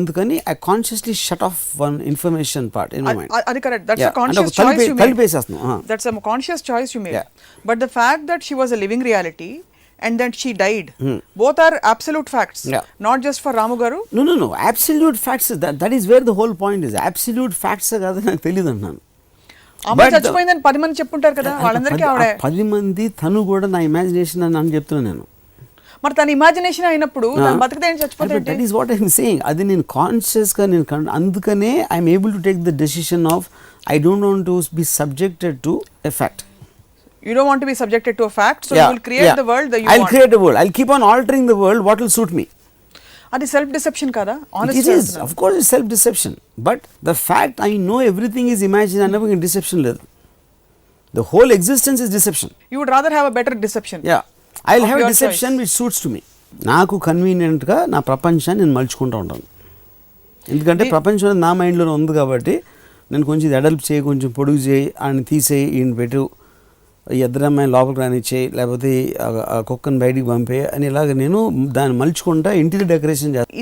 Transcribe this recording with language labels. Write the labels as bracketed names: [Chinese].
[English] అందుకని I consciously shut off one information part in my mind. [Telugu] అది correct. [English] That's a conscious choice you made. [Telugu] కలిపేసేస్తున్నాం. [English] That's a conscious choice you made. But the fact that she was a living reality and that she died, both are absolute facts. Not just for Ramu garu. No. Absolute facts. That is where the whole point is. [Telugu] Absolute facts కాదు, నాకు తెలియదు అన్నాను. అమ్మాయి చచ్చిపోయిందని 10 మంది చెప్పుంటారు కదా, వాళ్ళందరికీ ఆవిడ 10 మంది, తను కూడా నా ఇమాజినేషన్ అని చెప్తున్నాను నేను. మరి తన ఇమాజినేషన్ అయినప్పుడు తను బతికితే చచ్చిపోతే [English] That is what I'm saying. [Telugu] అది నేను కాన్షియస్గా నేను అందుకనే [English] I'm able to take the decision of I don't want to be subjected to a fact. You don't want to be subjected to a fact, so you will create the world that you want. I'll create a world. I'll keep on altering the world what will suit me. [Telugu] అది self deception కదా? [English] Honestly, it is. Of course it's self deception, but the fact I know everything is imagined and deception లేదు. The whole existence is deception. You would rather have a better deception. Yeah, I'll have a deception which suits to me. [Telugu] నాకు కన్వీనియంట్గా నా ప్రపంచాన్ని నేను మలుచుకుంటూ ఉంటాను. ఎందుకంటే ప్రపంచం నా మైండ్లోనే ఉంది కాబట్టి నేను కొంచెం ఎడల్ప్ చేయి, కొంచెం పొడుగు చేయి, ఆయన తీసేయి, ఈయన పెట్టు, ఎద్దరమ్మాయి లోపలికి రానిచ్చేయి, లేకపోతే ఆ కుక్కను బయటికి పంపే అని ఇలాగ నేను దాన్ని మలుచుకుంటా ఇంటీరియర్ డెకరేషన్ చేస్తాను.